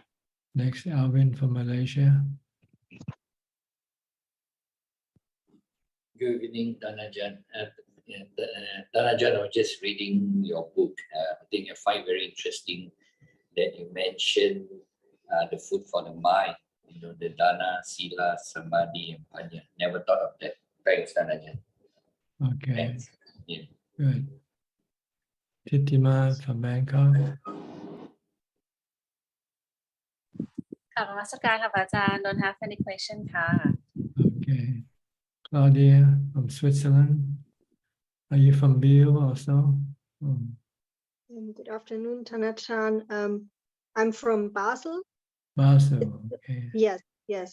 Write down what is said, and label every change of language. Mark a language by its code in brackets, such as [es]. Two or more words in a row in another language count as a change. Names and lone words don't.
[en] Next, Alvin from Malaysia. Good evening, Ajaan. Ajaan, I was just reading your book. I think I find very interesting that you mentioned the food for the mind, the [pi] dana, sila, samadhi, [en] and panya. Never thought of that. Thanks, Ajaan. Okay. Thanks. Yeah. Good. Titima from Bangkok. [th] ค่ะนมัสการค่ะอาจารย์ [en] Don't have any question [th] ค่ะ [en] Okay. Claudia from Switzerland. Are you from Biel also? Good afternoon, Ajaan. I'm from Basel. Basel, okay. Yes.